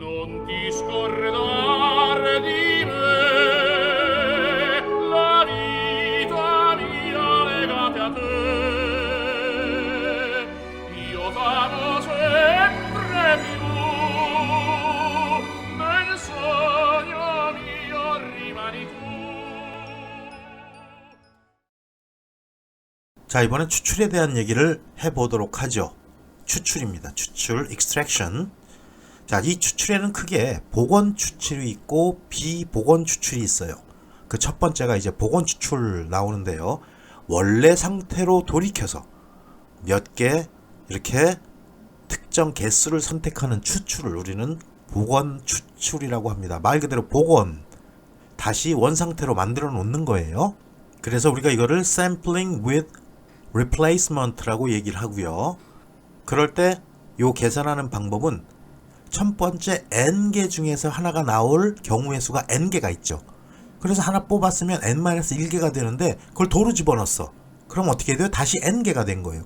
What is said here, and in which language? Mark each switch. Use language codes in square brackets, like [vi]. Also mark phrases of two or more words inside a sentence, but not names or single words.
[it] non ti scordar di me, la vita mia legate a te. Io t'amo sempre più, nel sogno mio rimani tu. [ko] 자, 이번엔 추출에 대한 얘기를 해보도록 하죠. 추출입니다. 추출, extraction. 자, 이 추출에는 크게 복원 추출이 있고 비복원 추출이 있어요. 그 첫 번째가 이제 복원 추출 나오는데요. 원래 상태로 돌이켜서 몇 개 이렇게 특정 개수를 선택하는 추출을 우리는 복원 추출이라고 합니다. 말 그대로 복원, 다시 원상태로 만들어 놓는 거예요. 그래서 우리가 이거를 [en] sampling with replacement [ko] 라고 얘기를 하고요. 그럴 때 요 계산하는 방법은 첫 번째 n개 중에서 하나가 나올 경우의 수가 n개가 있죠. 그래서 하나 뽑았으면 n-1개가 되는데 그걸 도로 집어넣었어. 그럼 어떻게 돼요? 다시 n개가 된 거예요.